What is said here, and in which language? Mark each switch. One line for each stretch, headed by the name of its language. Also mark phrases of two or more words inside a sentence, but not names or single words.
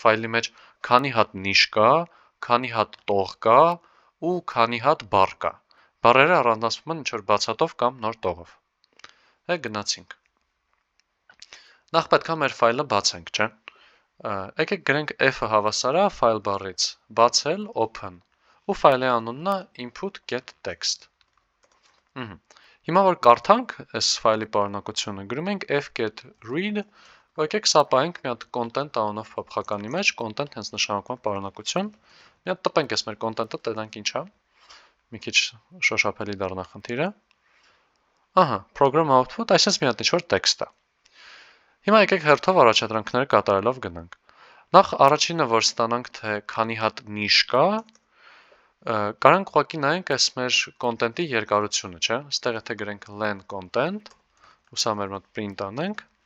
Armenian: ֆայլի մեջ քանի հատ նիշ կա, քանի հատ տող կա ու քանի հատ բառ կա։ Բառերը առանձնացվում են ինչ-որ բացատով կամ նոր տողով։ Գնացինք։ Նախ պետք է մեր ֆայլը բացենք, չէ՞։ Եկեք գրենք f-ը հավասարա file բառից բացել open ու ֆայլի անունն է input.txt։ Հիմա որ կարդանք այս ֆայլի պարունակությունը, գրում ենք f.get.read, ու եկեք սա պահենք մի հատ content անունով փափխականի մեջ, content հենց նշանակում է պարունակություն։ Մի հատ տպենք այս մեր content-ը, տեսնենք ինչ է։ Մի քիչ շոշափելի դառնա խնդիրը։ Ահա,
English: program output,
Armenian: այսպես մի հատ ինչ-որ տեքստ է։ Հիմա եկեք հերթով առաջադրանքները կատարելով գնանք։ Նախ առաջինը, որ ստանանք, թե քանի հատ նիշ կա, կարանք ուղղակի նայենք այս մեր content-ի երկարությունը, չէ՞։ Այստեղ եթե գրենք
English: len content,
Armenian: ու սա մեր մոտ print անենք,